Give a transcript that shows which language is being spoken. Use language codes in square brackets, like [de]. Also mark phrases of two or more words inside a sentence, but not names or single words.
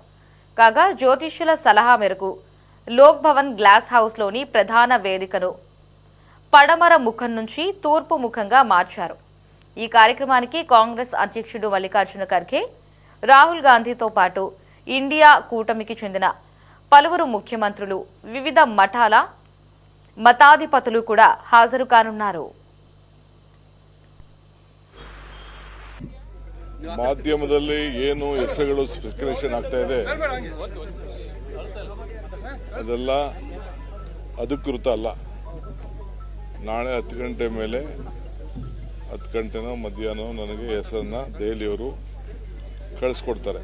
[te] కాగా జ్యోతిష్యుల సలహా మేరకు లోక్ భవన్ గ్లాస్ హౌస్లోని ప్రధాన వేదికను పడమర ముఖం నుంచి తూర్పు ముఖంగా మార్చారు. ఈ కార్యక్రమానికి కాంగ్రెస్ అధ్యక్షుడు మల్లికార్జున ఖర్గే, రాహుల్ గాంధీతో పాటు ఇండియా కూటమికి చెందిన పలువురు ముఖ్యమంత్రులు, వివిధ మఠాల మతాధిపతులు కూడా హాజరు కానున్నారు. [kn] ಮಾಧ್ಯಮದಲ್ಲಿ ಏನು ಹೆಸರುಗಳು ಸ್ಪೆಕ್ಯುಲೇಷನ್ ಆಗ್ತಾ ಇದೆ ಅದೆಲ್ಲ ಅಧಿಕೃತ ಅಲ್ಲ. ನಾಳೆ 10 ಗಂಟೆ ಮೇಲೆ 10 ಗಂಟೆನೋ ಮಧ್ಯಾಹ್ನ ನನಗೆ ಹೆಸರನ್ನ ದೆಹಲಿಯವರು ಕಳಿಸ್ಕೊಡ್ತಾರೆ.